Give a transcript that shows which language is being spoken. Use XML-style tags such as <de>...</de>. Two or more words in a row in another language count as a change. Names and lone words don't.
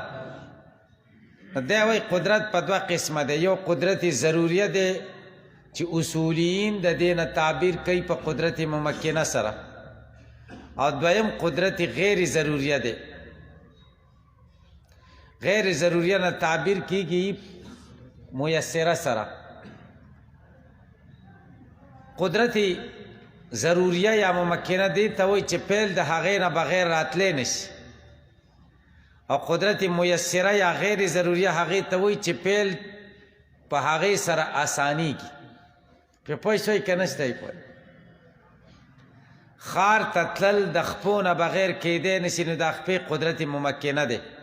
<ps>دی وایي قدرت په دوه قسمه دی، یو قدرت ضروریه دی چې اصولیین د دې نه تعبیر کوي په قدرت ممکنه سره، او دویم قدرت غیر ضروریه دی. غیر ضروریه نه تعبیر کیږي میسره سره. قدرت ضروریه یا ممکنه دی ته وایي چې پیل د هغې نه بغیر راتلی نشي، او قدرت میسره یا غیر ضروریه هغې ته وایي چې پیل په هغې سره اسانیږي. پرې پوه شوئ که نه شئ پوه؟ ښار ته تلل د خپو نه بغیر کیدی نشي، نو دا خپې قدرت ممکنه دی.</ps>